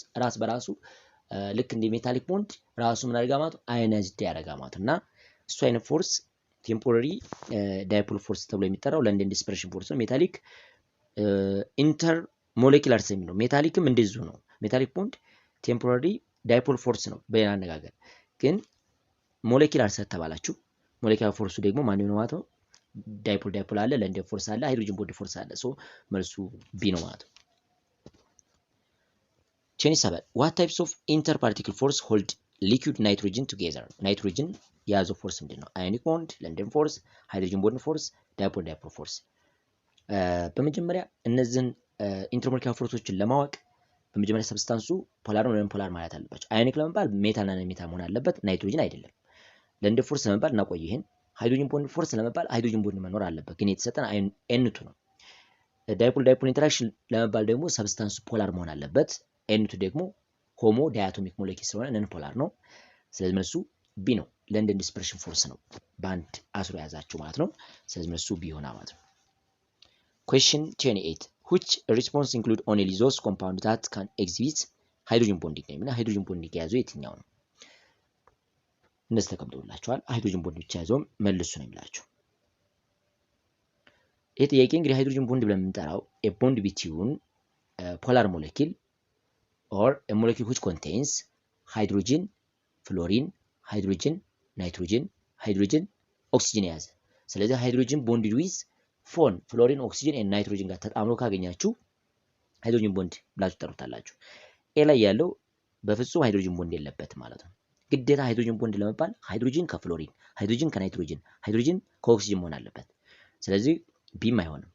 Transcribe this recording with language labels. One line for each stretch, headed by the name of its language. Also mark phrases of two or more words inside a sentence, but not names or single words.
Amharic: ራስ በራሱ ልክ እንደ
English: metallic bond
Amharic: ራሱ ምን አድርጋ ማለት አዮናይዝድ ያደርጋ ማለት እና እሱ አይነት ፎርስ
English: temporary dipole force
Amharic: ተብሎ የሚጠራው
English: London dispersion force
Amharic: ነው።
English: metallic inter molecular
Amharic: ስለሚል ነው። ሜታሊክም እንደዚሁ ነው።
English: metallic bond temporary dipole force
Amharic: ነው በሌላ አነጋገር። ግን ሞሌኪላር ስለተባላችሁ
English: molecular force
Amharic: ደግሞ ማን ነው ማለት ነው? ዳይፖል አለ፣
English: London force
Amharic: አለ፣
English: hydrogen bond force
Amharic: አለ። ሶ መልሱ ቢ ነው ማለት ነው።
English: 27 what types of interparticle force hold liquid nitrogen together?
Amharic: ናይትሮጅን የያዘው ፎርስ ምንድን ነው?
English: ionic bond፣ London force፣ hydrogen bond force፣ dipole force።
Amharic: በመጀመሪያ እነዚህን ኢንተርሞለኪላር ፎርሶችን ለማወቅ በመጀመሪያ ሰብስታንሱ ፖላር ነው ወይም ፖላር ማለት አለባቸው። አዮኒክ ለመባል ሜታልና ነን ሜታል መሆን አለበት፣ ናይትሮጅን አይደለም።
English: London force
Amharic: ለመባል እናቆይ ይሄን።
English: hydrogen bond force
Amharic: ለመባል
English: hydrogen bond
Amharic: መኖር አለበት፣ ግን የተሰጠን ኤንቱ ነው።
English: dipole interaction
Amharic: ለመባል ደግሞ ሰብስታንሱ ፖላር መሆን አለበት፣ ኤንቱ ደግሞ
English: homo diatomic molecule
Amharic: ስለሆነ
English: non polar
Amharic: ነው። ስለዚህ መልሱ ቢ ነው።
English: London dispersion force
Amharic: ነው በአንድ አስሮ የያዛችሁ ማለት ነው። ስለዚህ መልሱ ቢ ይሆናል ማለት ነው።
English: question 28 which response include only those compound that can exhibit hydrogen bonding
Amharic: ነው እና
English: hydrogen bonding
Amharic: የያዘው የትኛው ነው? እነዚህ ተቀምጦላችኋል።
English: hydrogen bond
Amharic: ብቻ ያዘው መልሱ ነው የሚላችሁ። ይሄ ጥያቄ እንግዲህ
English: hydrogen bond
Amharic: ብለን የምንጠራው
English: a bond between polar molecule or a molecule which contains hydrogen, fluorine, hydrogen, nitrogen, hydrogen, oxygen
Amharic: የያዘ። ስለዚህ
English: hydrogen bond with
Amharic: ፎን ፍሎሪን፣ ኦክሲጅን እና ናይትሮጅን ጋር ተጣምሮ ካገኛችሁ
English: hydrogen bond
Amharic: ብላችሁ ጠሩታላችሁ። ኤ ላይ ያለው በፍጹም
English: hydrogen bond
Amharic: የለበት ማለት ነው። ግዴታ
English: hydrogen bond
Amharic: ለመባል ሃይድሮጅን ከፍሎሪን፣ ሃይድሮጅን ከናይትሮጅን፣ ሃይድሮጅን ከኦክሲጅን መሆን አለበት። ስለዚህ ቢም አይሆንም።